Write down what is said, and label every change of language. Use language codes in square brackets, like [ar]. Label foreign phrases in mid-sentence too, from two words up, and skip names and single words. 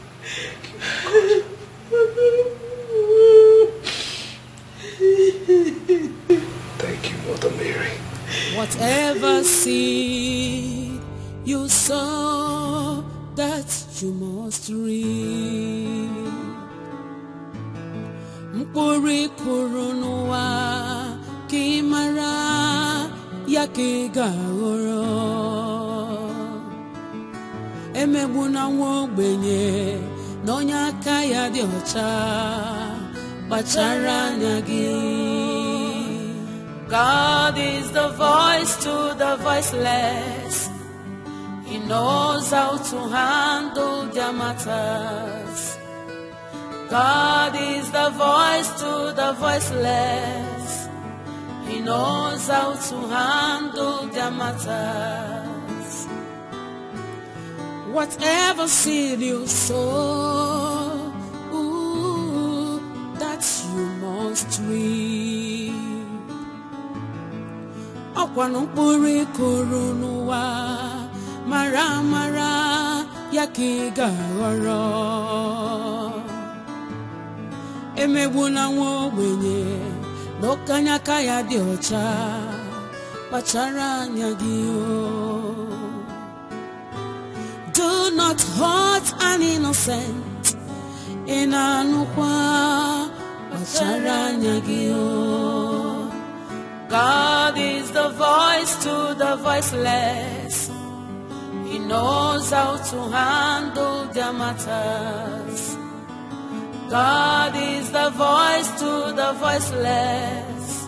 [en] Thank you, Mother Mary. Whatever seed you sow, that you must reap. [ig] Mkpụrụ kụrụ n'ụwa ka ị mara ya ka ị ga-aghọrọ. Emegbu na nwa ogbenye na onye aka ya dị ọcha, kpachara anya gị. [en] God is the voice to the voiceless. He knows how to handle their matters. God is the voice to the voiceless. He knows how to handle their matters. Whatever seed you sow, that you must reap. [ig] Ọkwanụ mkpụrụ ịkụrụ n'ụwa, mara mara ya ka ị ga-aghọrọ. Emegbu na nwa ogbenye na okenye aka ya dị ọcha, kpachara anya gị o. [en] Do not hurt an innocent, [ig] ị na-anụkwa, kpachara anya gị o. [en] God is the voice to the voiceless. He knows how to handle their matters. God is the voice to the voiceless.